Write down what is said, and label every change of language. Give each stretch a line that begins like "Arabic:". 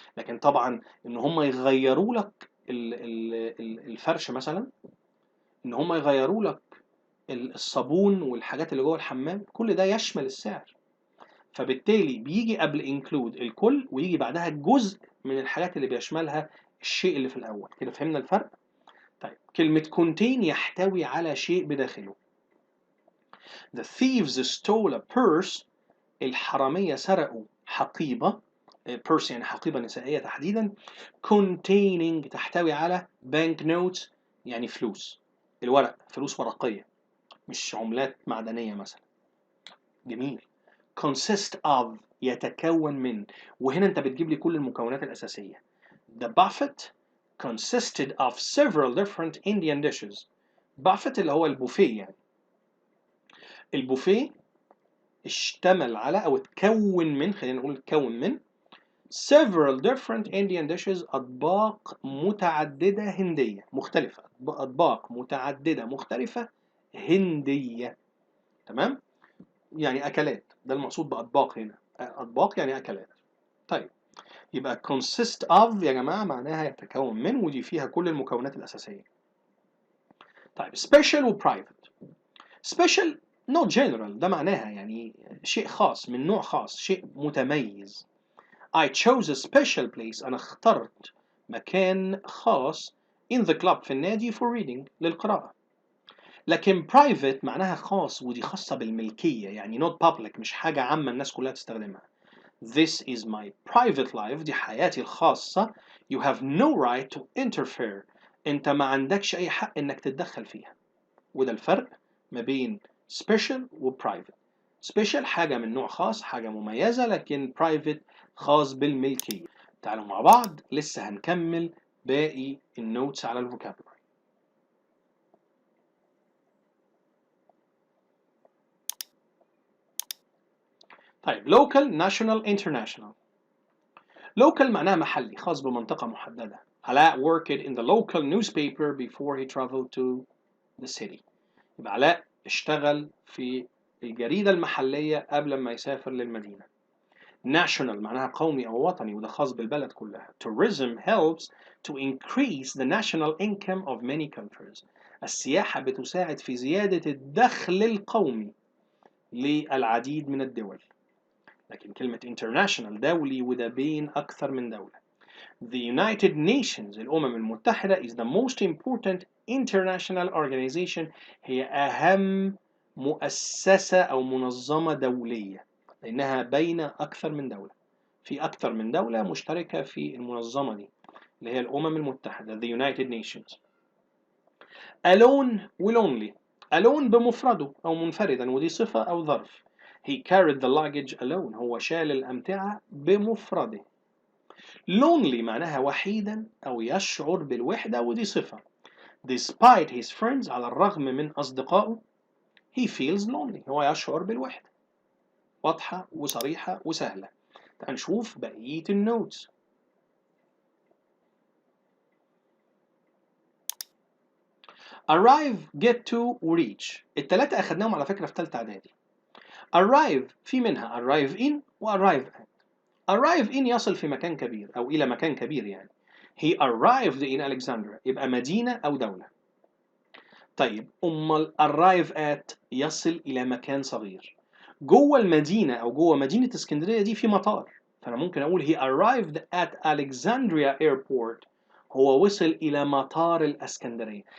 Arabic: لكن طبعا ان هم يغيروا لك الفرش مثلا، ان هم يغيروا لك الصابون والحاجات اللي جوه الحمام، كل ده يشمل السعر. فبالتالي بيجي قبل include الكل، ويجي بعدها جزء من الحاجات اللي بيشملها الشيء اللي في الأول. كده فهمنا الفرق؟ طيب كلمة contain يحتوي على شيء بداخله.
English: The thieves stole a purse.
Arabic: الحرامية سرقوا حقيبة. purse يعني حقيبة نسائية تحديدا. containing تحتوي على bank notes يعني فلوس، الورق، فلوس ورقية مش عملات معدنية مثلا. جميل. consist of يتكون من، وهنا انت بتجيب لي كل المكونات الأساسية.
English: The buffet consisted of several different Indian dishes.
Arabic: buffet اللي هو البوفيه يعني. البوفيه اشتمل على أو اتكون من، خلينا نقول اتكون من
English: several different Indian dishes،
Arabic: أطباق متعددة هندية مختلفة. أطباق متعددة مختلفة هندية. تمام؟ يعني أكلات، ده المقصود بأطباق هنا. أطباق يعني أكلات. طيب يبقى consist of يا جماعة معناها يتكون من، ودي فيها كل المكونات الأساسية. طيب special و private. special not general، ده معناها يعني شيء خاص من نوع خاص، شيء متميز.
English: I chose a special place،
Arabic: أنا اخترت مكان خاص
English: in the club
Arabic: في النادي
English: for reading للقراءة.
Arabic: لكن private معناها خاص، ودي خاصة بالملكية، يعني not public، مش حاجة عامة الناس كلها تستخدمها.
English: This is my private life،
Arabic: دي حياتي الخاصة.
English: You have no right to interfere،
Arabic: أنت ما عندكش أي حق إنك تتدخل فيها. وده الفرق ما بين special و private. special حاجة من نوع خاص، حاجة مميزة، لكن private خاص بالملكية. تعالوا مع بعض لسه هنكمل باقي النوتس على الفوكابولري. طيب local national international. local معناها محلي، خاص بمنطقة محددة.
English: علاء worked in the local newspaper before he traveled to the city.
Arabic: يبقى علاء اشتغل في الجريدة المحلية قبل ما يسافر للمدينة. national معناها قومي أو وطني، وده خاص بالبلد كلها.
English: tourism helps to increase the national income of many countries.
Arabic: السياحة بتساعد في زيادة الدخل القومي للعديد من الدول. لكن كلمة international دولي، وده بين أكثر من دولة. The United Nations الأمم المتحدة
English: is the most important international organization،
Arabic: هي أهم مؤسسة أو منظمة دولية، لأنها بين أكثر من دولة، في أكثر من دولة مشتركة في المنظمة دي اللي هي الأمم المتحدة the United Nations.
English: alone و lonely.
Arabic: alone بمفرده أو منفردا، ودي صفة أو ظرف.
English: He carried the luggage alone،
Arabic: هو شال الأمتعة بمفرده. lonely معناها وحيدا أو يشعر بالوحدة، ودي صفة.
English: despite his friends،
Arabic: على الرغم من أصدقائه.
English: he feels lonely،
Arabic: هو يشعر بالوحدة. واضحة وصريحة وسهلة. تعال نشوف بقية النوتس. arrive get to reach، التلاتة أخدناهم على فكرة في تالتة إعدادي. arrive في منها arrive in و arrive at. arrive in يصل في مكان كبير أو إلى مكان كبير يعني.
English: he arrived in Alexandria،
Arabic: يبقى مدينة أو دولة. طيب أمال arrive at يصل إلى مكان صغير. جوه المدينة أو جوه مدينة اسكندرية دي في مطار، فأنا ممكن أقول
English: he arrived at Alexandria airport،
Arabic: هو وصل إلى مطار الإسكندرية.